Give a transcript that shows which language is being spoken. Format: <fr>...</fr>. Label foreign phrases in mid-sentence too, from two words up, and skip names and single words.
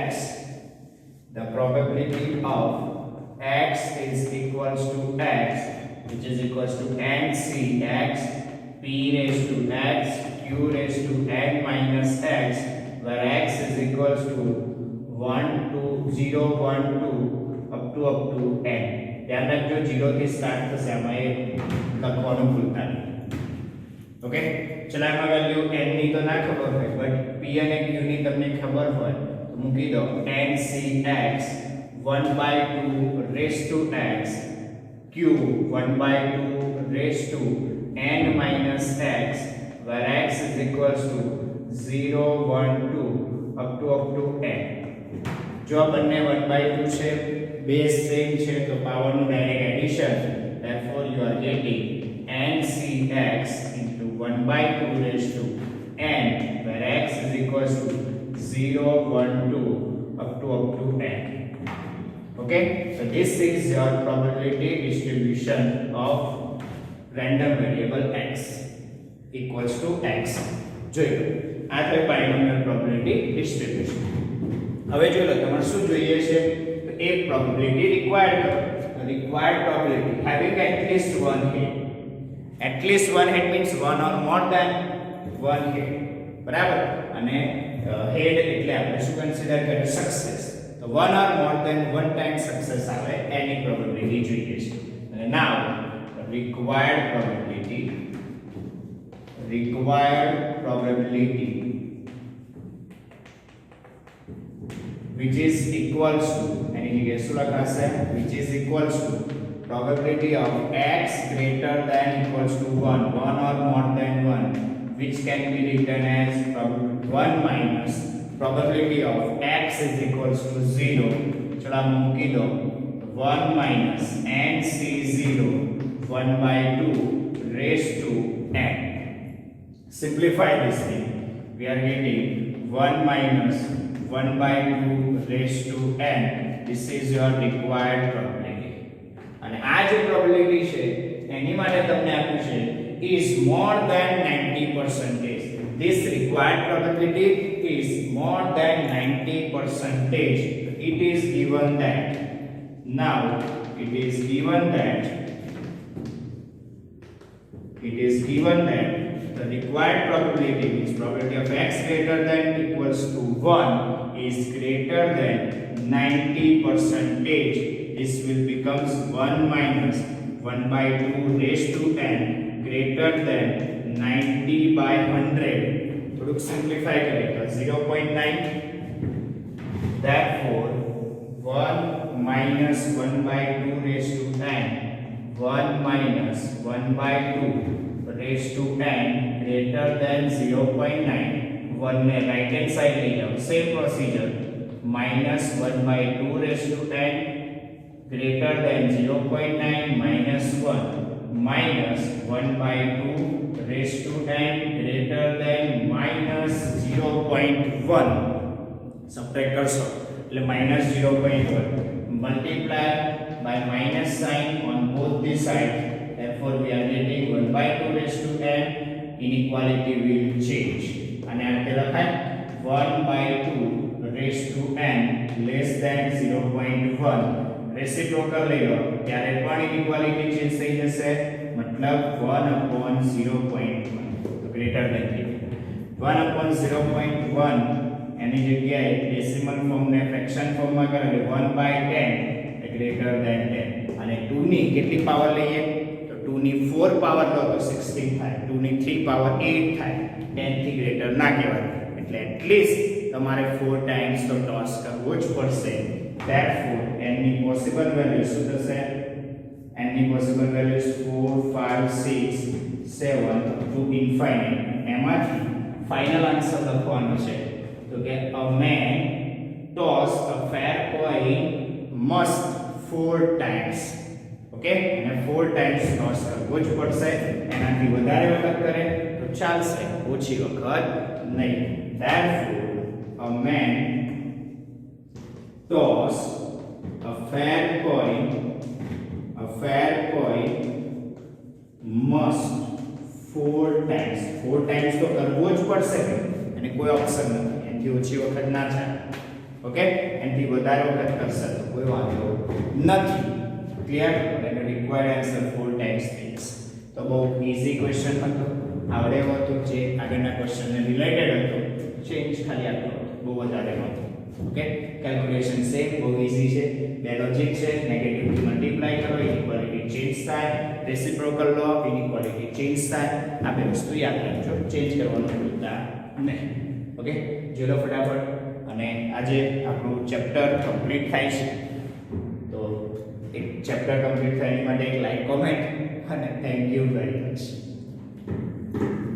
<en>The probability of x is equals to x, which is equals to ncx p raised to x q raised to n minus x, where x is equals to 1 to 0 1 2 up to n.</en> <gu>ध्यान रखજો 0 થી સ્ટાર્ટ થશે. આમાં એ લખવાનું ભૂલતા નહીં. ઓકે, ચલો આમાં વેલ્યુ n ની તો ના ખબર હોય, બટ p અને q ની તમને ખબર હોય તો મૂકી દો</gu> <en>ncx 1 by 2 raised to x q 1 by 2 raised to n</en> <gu>minus x, where x is equals to 0 1 2 up to n. જો બંને 1 by 2 છે,</gu> <en>base same</en> <gu>છે તો</gu> <en>પાવર નું direct addition. therefore you are getting ncx into 1 by 2 raised to n, where x is equals to 0 1 2 up to n. okay, so this is your probability distribution of random variable x equals to x.</en> <gu>જોઈ લો આ થઈ</gu> <en>binomial probability distribution.</en> <gu>હવે જોઈ લો તમારે શું જોઈએ છે તો એક</gu> <en>probability required</en> <gu>કરો.</gu> <en>તો required probability having at least one head. at least one head means one or more than one head,</en> <gu>બરાબર. અને head એટલે આપણે</gu> <en>શું consider કરીએ success.</en> <gu>તો</gu> <en>one or more than one time success</en> <gu>આવે એની પ્રોબેબિલિટી જોઈએ છે. અને</gu> <en>now required probability which is equals to,</en> <gu>એની જગ્યાએ શું લખાશે,</gu> <en>which is equals to probability of x greater than equals to 1 or more than 1, which can be written as 1 minus probability of x is equals to 0.</en> <gu>ચલો મૂકી દો</gu> <en>1 minus nc0 1 by 2 raised to n. simplify this thing. We are getting 1 minus 1 by 2 raised to n. This is your required probability.</en> <gu>અને આ જે પ્રોબેબિલિટી છે એની માટે તમને આપ્યું છે</gu> <en>is more than 90%. This required probability is more than 90%. It is given that. Now it is given that the required probability, means probability of x greater than equals to 1 is greater than 90%. This will becomes 1 minus 1/2 raised to n greater than 90 by 100</en> <gu>થોડુંક સિમ્પ્લિફાય કરીએ તો</gu> <en>0.9 therefore 1 minus 1/2 raised to n 1 minus 1/2 raised to n greater than 0.9</en> <gu>1 ને રાઈટ હેન્ડ સાઈડ લઈ જાઓ સેમ પ્રોસીજર</gu> <en>minus 1/2 raised to n greater than 0.9 minus 1 minus 1/2 raised to n greater than minus 0.1 subtract</en> <gu>કરશો એટલે</gu> <en>minus 0.1 multiply by minus sign on both the sides therefore we are getting 1/2 raised to n inequality will change</en> <gu>અને આ રીતે લખાય</gu> <en>1/2 raised to n less than 0.1</en> <gu>રેસિપ્રોકલ લઈ લો ત્યારે પણ ઇક્વાલિટી ચેન્જ થઈ જશે મતલબ 1/0.1 તો ગ્રેટર ધેન 1/0.1 એની જગ્યાએ</gu> <en>decimal form</en> <gu>ને</gu> <en>fraction formમાં</en> <gu>કરે એટલે 1/10 એ</gu> <en>greater than 10</en> <gu>અને 2 ની કેટલી પાવર લઈએ તો 2 ની 4 પાવર લો તો 16 થાય 2 ની 3 પાવર 8 થાય 10 થી ગ્રેટર ના કહેવાય એટલે એટલીસ્ટ તમારે 4</gu> <en>times તો toss</en> <gu>કરવો જ પડશે therefore n ની</gu> <en>possible value</en> <gu>શું થશે n ની પોસિબલ વેલ્યુઝ</gu> <en>4 5 6 7 to infinite</en> <gu>એમાંથી</gu> <en>final answer</en> <gu>લખવાનો છે તો કે</gu> <en>a man toss a fair coin must 4 times</en> <gu>ઓકે અને 4 ટાઈમ્સ ટોસ કરવો જ પડશે એનાથી વધારે વખત કરે તો ચાલશે ઓછી વખત નહીં</gu> <en>therefore a man toss a fair coin must 4 times 4 times</en> <gu>તો કરવો જ પડશે અને કોઈ ઓપ્શન નથી એનાથી ઓછી વખત ના થાય ઓકે એનાથી વધારે વખત કરશે તો કોઈ વાંધો નથી ક્લિયર એટલે</gu> <en>required answer 4 times is</en> <gu>તો બહુ</gu> <en>easy question</en> <gu>હતો આવડે એવો હતો જે આગળના ક્વેશ્ચનને રિલેટેડ હતો ચેન્જ ખાલી આટલો બહુ વધારે નહોતો ઓકે</gu> <en>calculation same બહુ easy</en> <gu>છે બે લોજિક છે નેગેટિવ થી મલ્ટીપ્લાય કરો ઇક્વાલિટી ચેન્જ થાય રેસિપ્રોકલ લો ઇનઇક્વાલિટી ચેન્જ થાય આ બે વસ્તુ યાદ રાખજો ચેન્જ કરવાનું ભૂલતા નહીં ઓકે જોલો ફટાફટ અને આજે આપણું ચેપ્ટર કમ્પ્લીટ થાય છે તો એક ચેપ્ટર કમ્પ્લીટ થાય એની માટે એક લાઈક કોમેન્ટ અને</gu> <en>thank you very much</en>